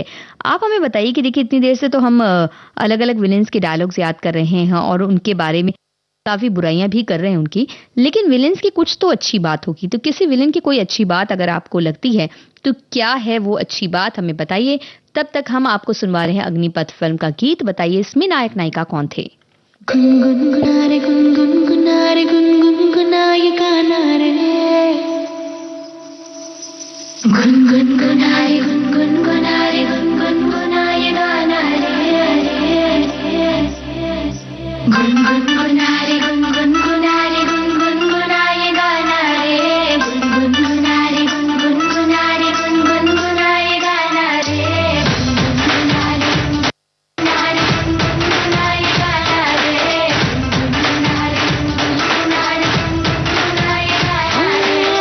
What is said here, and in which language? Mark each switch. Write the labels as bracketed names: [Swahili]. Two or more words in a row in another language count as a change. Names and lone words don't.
[Hindi] आप हमें बताइए कि देखिए, इतनी देर से तो हम अलग अलग विलेंस के डायलॉग्स याद कर रहे हैं और उनके बारे में काफी बुराइयां भी कर रहे हैं उनकी, लेकिन विलेंस की कुछ तो अच्छी बात होगी। तो किसी विलेन की कोई अच्छी बात अगर आपको लगती है तो क्या है वो अच्छी बात, हमें बताइए। तब तक हम आपको सुनवा रहे हैं अग्निपथ फिल्म का गीत। बताइए इसमें नायक नायिका कौन थे। गुनगुनारे गुनगुनारे गुनगुनाए गाना रे, गुनगुनारे गुनगुनारे गुनगुनाए गाना रे, गुनगुनारे गुनगुनारे गुनगुनाए गाना रे, गुनगुनारे गुनगुनारे गुनगुनाए गाना रे, गुनगुनारे गुनगुनारे गुनगुनाए गाना रे, गुनगुनारे गुनगुनारे गुनगुनाए गाना रे।